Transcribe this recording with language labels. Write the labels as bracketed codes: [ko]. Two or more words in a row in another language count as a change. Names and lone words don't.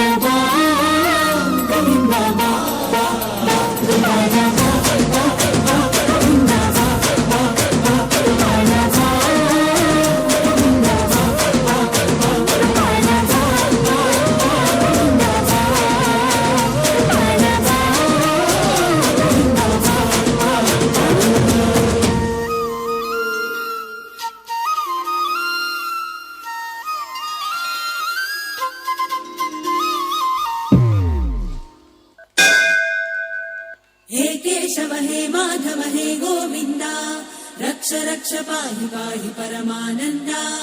[kn] ಬಾ ಗೋವಿಂದ ಬಾ ಬಾ ಬಾ ಗೋಪಾಲ ಬಾ ಬಾ ಬಾ ಗೋವಿಂದ ಬಾ ಬಾ ಬಾ ಗೋಪಾಲ ಬಾ ಗೋವಿಂದ ಬಾ ಬಾ ಬಾ ಗೋಪಾಲ ಬಾ ಗೋವಿಂದ ಬಾ ಗೋಪಾಲ ಬಾ ಗೋವಿಂದ ಬಾ [sa] हे केशव हे माधव हे गोविन्द रक्ष रक्ष पाहि पाहि परमानन्दा